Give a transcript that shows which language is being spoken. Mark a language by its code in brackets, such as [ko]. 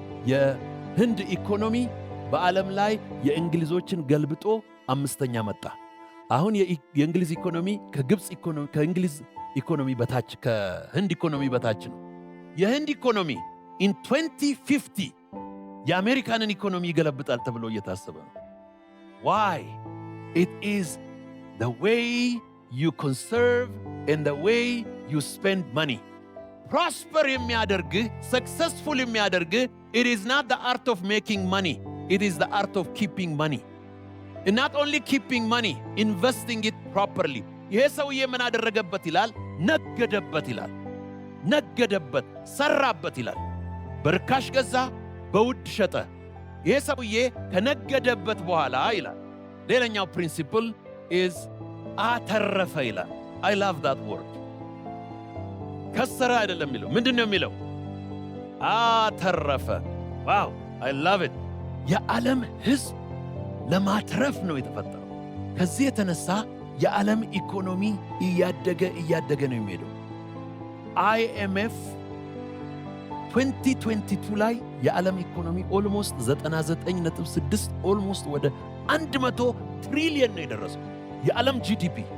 [am] የህንድ ኢኮኖሚ በዓለም ላይ የእንግሊዞችን ገልብጦ 5ኛ መጣ። አሁን የእንግሊዝ ኢኮኖሚ ከእንግሊዝ ኢኮኖሚ በታች፣ ከህንድ ኢኮኖሚ በታች ነው። የህንድ ኢኮኖሚ in 2050 የአሜሪካንን ኢኮኖሚ ይገለብጣል ተብሎ እየታሰበ ነው። why? [en] it is the way you conserve and the way you spend money። prosper [am] የሚያደርግህ [en] successful የሚያደርግህ it is not the art of making money, it is the art of keeping money. And not only keeping money, investing it properly. [am] ይሄ ሰውዬ ምን አደረገበት ይላል? ነገደበት ይላል። ነገደበት፣ ሰራበት ይላል። በርካሽ ገዛ፣ በውድ ሸጠ። ይሄ ሰውዬ ከነገደበት በኋላ ይላል ሌላኛው ፕሪንሲፕል is አተረፈ ይላል። [en] I love that word. [am] ከሰረ አይደለም የሚለው። ምንድነው የሚለው? አተረፈ። ዋው [en] I love it. [am] የዓለም ሕዝብ ለማትረፍ ነው የተፈጠረው። ከዚህ የተነሳ የዓለም ኢኮኖሚ እያደገ ነው የሚሄደው። IMF 2022 ላይ የዓለም ኢኮኖሚ ኦልሞስት 99.6 ኦልሞስት ወደ 100 ትሪሊየን ነው የደረሰው የዓለም GDP።